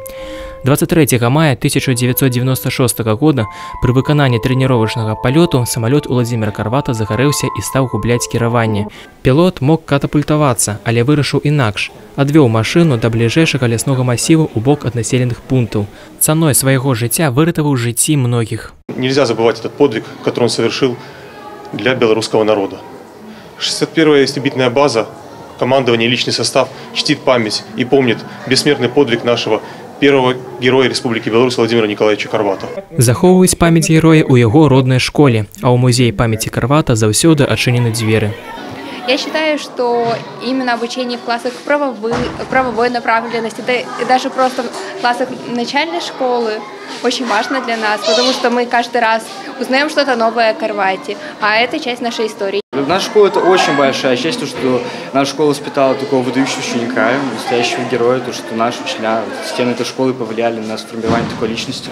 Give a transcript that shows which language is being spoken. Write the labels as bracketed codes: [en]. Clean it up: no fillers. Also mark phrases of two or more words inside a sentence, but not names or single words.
[be] 23 мая 1996 года при выкананні трэніровачнага палёту самалёт Уладзіміра Карвата загарэўся і стаў губляць кіраванне. Пілот мог катапультавацца, але вырашыў інакш. Адвёў машыну да бліжэйшага ляснога масіву ў бок ад населеных пунктаў. Цаной свайго жыцця выратаваў жыцці многіх. [ru] Нельзя забывать этот подвиг, который он совершил для белорусского народа. 61-я истребительная база, командование и личный состав чтит память и помнит бессмертный подвиг нашего первого героя Республики Беларусь Владимира Николаевича Карвата. [be] Захоўваюць памяць героя ў яго роднай школе, а ў музеі памяти Карвата заўсёды адчынены дзверы. [ru] Я считаю, что именно обучение в классах правовой направленности, да и даже просто в классах начальной школы очень важно для нас, потому что мы каждый раз узнаем что-то новое о Карвате, а это часть нашей истории. Наша школа – это очень большая честь, что наша школа воспитала такого выдающего ученика, настоящего героя, то, что наши учителя, стены этой школы повлияли на формирование такой личности.